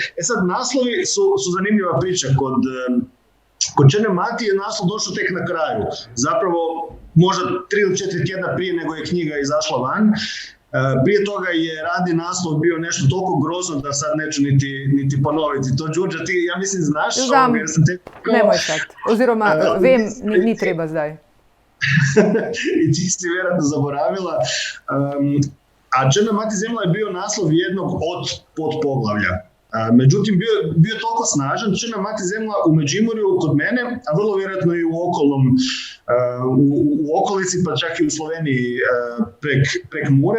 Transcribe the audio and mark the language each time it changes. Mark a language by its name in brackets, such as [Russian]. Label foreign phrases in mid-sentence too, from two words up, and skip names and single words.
[Croatian] Sad, naslovi su zanimljiva priča. Kod Čene Mati je naslov došao tek na kraju. Zapravo, možda 3 ili 4 tjedna prije nego je knjiga izašla van. Prije toga je radni naslov bio nešto toliko grozno da sad neću niti ponoviti. To, Đurđa, ti, ja mislim, znaš? Znam, nemoj sad. [Slovenian] Oziroma, vem, ni treba zdaj. [Croatian] I ti si vjerojatno zaboravila. A Čena Mati zemlja je bio naslov jednog od podpoglavlja. Međutim, bio je toliko snažan, Čena Mati zemlja u Međimurju kod mene, a vrlo vjerojatno i u okolici, pa čak i u Sloveniji prek Mure.